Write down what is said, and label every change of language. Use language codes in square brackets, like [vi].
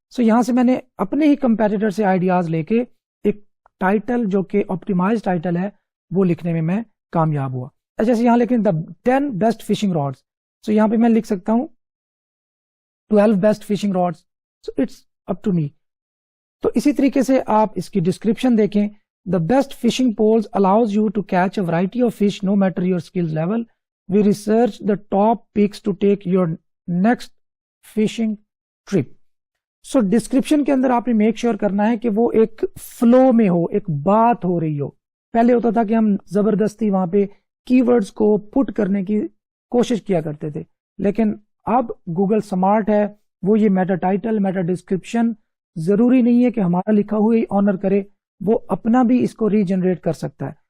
[hi] सो यहाँ से मैंने अपने ही कंपेटिटर से आइडियाज लेके एक टाइटल जो कि ऑप्टिमाइज टाइटल है वो लिखने में मैं कामयाब हुआ. जैसे यहाँ लेकिन द 10 बेस्ट फिशिंग रॉड्स. सो यहाँ पे मैं लिख सकता हूँ 12 best fishing rods. [en] So it's up to me. [hi] तो इसी तरीके से आप इसकी डिस्क्रिप्शन देखें. [en] The best fishing poles allows you to catch a variety of fish no matter your skills level. We research the top picks to take your next fishing trip. [hi] So description के अंदर आपने make sure करना है कि वो एक flow में हो, एक बात हो रही हो. पहले होता था कि हम जबरदस्ती वहां पे कीवर्ड्स को पुट करने की कोशिश किया करते थे, लेकिन अब गूगल स्मार्ट है. वो ये मेटा टाइटल, मेटा डिस्क्रिप्शन जरूरी नहीं है कि हमारा लिखा हुआ ही ऑनर करे, वो अपना भी इसको रीजनरेट कर सकता है.